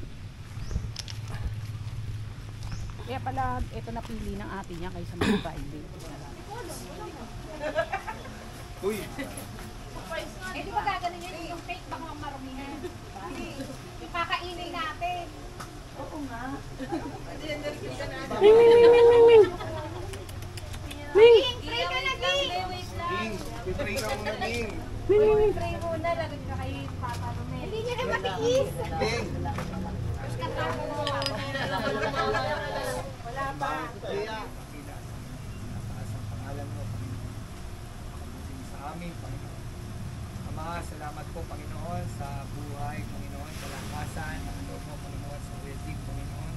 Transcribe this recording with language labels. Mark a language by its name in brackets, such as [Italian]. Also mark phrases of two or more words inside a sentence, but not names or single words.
[Filipino] Kaya pala, ito napili ng ate niya kaysa mag-private. Uy! Eh, di ba gaganin yan? Yung cake baka marumihan. Yung kakainin natin. Oo nga. Ming, ming, ming, ming, ming, ming. Ming! Pray ka na, Ging! King! Pipray ka muna, King! Ming, ming, ming. Pray muna, lagay ka kay Papa Romel. Hindi niya na matiis. King! Wala pa. Kaya, nataas ang pangalan mo, Panginoon. Pagkasin sa amin, Panginoon. Ama, salamat po, Panginoon, sa buhay, Panginoon, kalakasan, ang loob mo, Panginoon, sa wedding, Panginoon.